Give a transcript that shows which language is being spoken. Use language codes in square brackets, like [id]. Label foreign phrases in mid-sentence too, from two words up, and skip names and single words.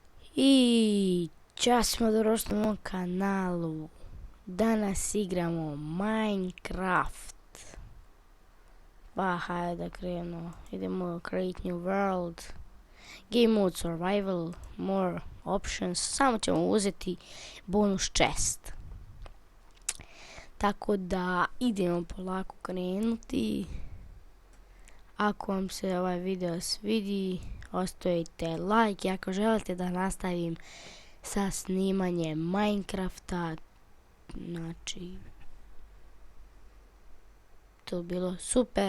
[hr] I čas smo došli na mom kanalu. Danas igramo Minecraft. Pa hajde da krenemo. Idemo [en] create new world. Game mode survival. More options. [hr] Samo ćemo uzeti [en] bonus chest. [hr] Tako da idemo polako krenuti. Ako vam se ovaj video svidi, ostavite like. I ako želite da nastavim sa snimanjem Minecrafta, znači to bilo super.